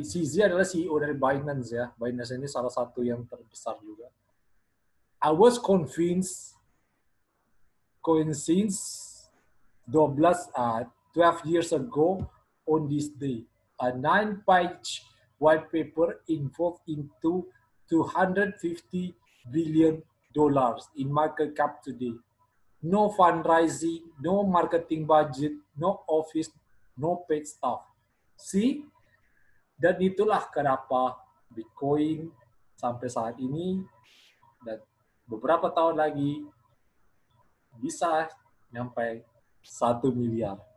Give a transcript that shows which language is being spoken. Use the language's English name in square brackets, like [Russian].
[Indonesian] CZ adalah CEO dari Binance ya. Binance ini salah satu yang terbesar juga. [English] I was convinced since 12 years ago on this day. A 9-page white paper involved into $250 billion in market cap today. No fundraising, no marketing budget, no office, no paid staff. See? [Indonesian] Dan itulah kenapa Bitcoin sampai saat ini dan beberapa tahun lagi bisa nyampe 1 miliar.